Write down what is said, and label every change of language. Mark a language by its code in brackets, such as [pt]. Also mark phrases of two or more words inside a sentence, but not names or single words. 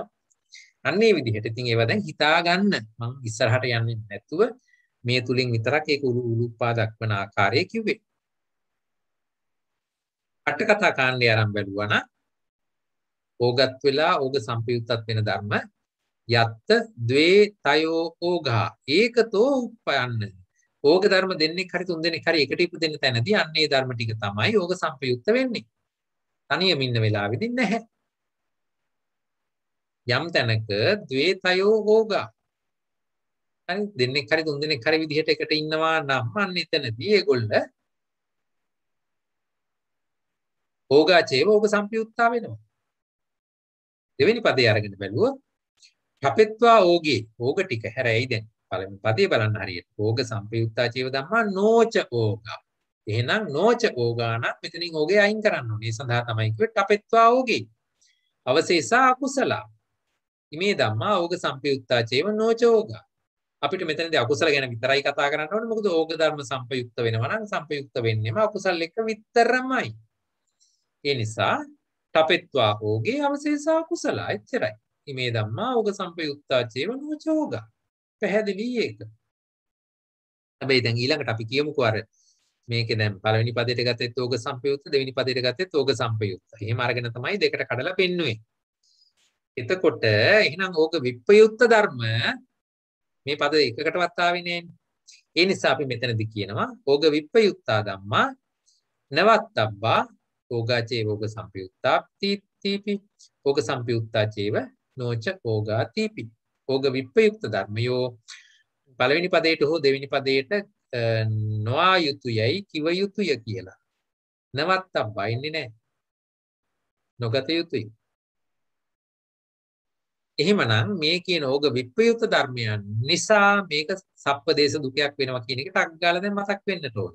[si] අන්න ඒ විදිහට ඉතින් ඒවා දැන් හිතා ගන්න. මම ඉස්සරහට යන්නේ නැතුව මේ තුලින් විතරක් ඒක උලුප්පා දක්වන ආකාරය කිව්වේ. අට කතා කාණ්ඩය ආරම්භ බැලුවා නම් ඕගත් වෙලා ඕග සංපයුක්තත් වෙන ධර්ම [pi] යත්ත ද්වේ තයෝ ඕඝා ඒකතෝ උප්පයන්න. [si] ඕග ධර්ම දෙන්නෙක් හරි තුන් දෙනෙක් හරි එකට ඉපදෙන්න තැනදී අන්නේ ධර්ම ටික තමයි ඕග සංපයුක්ත වෙන්නේ. තනියම ඉන්න වෙලාවෙදී නැහැ. යම් තැනක [pi] ද්වේ තයෝ ඕඝා [si] හරි දෙන්නෙක් හරි තුන් දෙනෙක් හරි විදිහට එකට ඉන්නවා නම් අන්න එතනදී ඒගොල්ල [pi] ඕගාචේව ඕග සංපයුක්තා [si] වෙනවා. දෙවෙනි පදේ අරගෙන බැලුවොත් [pi] කපෙත්වා ඕගේ [si] ඕග ටික හැරෙයි දැන් පළවෙනි පදේ බලන්න හරියට [pi] ඕග සංපයුක්තා චේව ධම්මා නෝච ඕගා. [si] එහෙනම් [pi] නෝච ඕගා [si] නම් මෙතනින් ඕගේ අයින් කරන්න ඕනේ. ඒ සඳහා තමයි කිව්වේ [pi] කපෙත්වා ඕගේ. අවශේෂා අකුසල. ඉමේ ධම්මා ඕග සංපයුක්තා චේව නෝච ඕගා. [si] අපිට මෙතනදී අකුසල ගැන විතරයි කතා කරන්න ඕනේ. මොකද ඕග ධර්ම සංපයුක්ත වෙනවා නම් සංපයුක්ත වෙන්නේම අකුසල එක්ක විතරමයි. ඒ නිසා [pi] තපෙත්වා ඕගේ අවශේෂා කුසල [si] එච්චරයි. [pi] ඉමේ ධම්මා ඕග සංපයුක්තා චේව නෝච ඕගා. [si] පැහැදිලි ඒක. හැබැයි දැන් ඊළඟට අපි කියමුකෝ අර මේකේ දැන් පළවෙනි පදයට ගත්තෙත් ඕග සංපයුක්ත, දෙවෙනි පදයට ගත්තෙත් ඕග සංපයුක්ත. එහෙම අරගෙන තමයි දෙකට කඩලා පෙන්නුවේ. එතකොට එහෙනම් ඕග විප්‍රයුක්ත ධර්ම මේ පද එකකටවත් ආවේ නෑනේ. ඒ නිසා අපි මෙතනදී කියනවා [pi] ඕග විප්‍රයුක්තා ධම්මා නවත්තබ්බා ඕගා චේව ඕග සංපයුක්තා තීපි ඕග සංපයුක්තා චේව නෝච ඕගා තීපි. [si] ඕග විප්‍රයුක්ත ධර්මයෝ පළවෙනි පදයට හෝ දෙවෙනි පදයට නොආ යුතුයයි කිව යුතුය කියලා. නවත්තබ්බා ඉන්නේ නැහැ. නොගත යුතුයි. එහෙමනම් මේ කියන ඕග විප්‍රයුක්ත ධර්මයන් නිසා මේක සප්පදේශ දුකයක් වෙනවා කියන එක ටක් ගාලා දැන් මතක් වෙන්නට ඕනේ.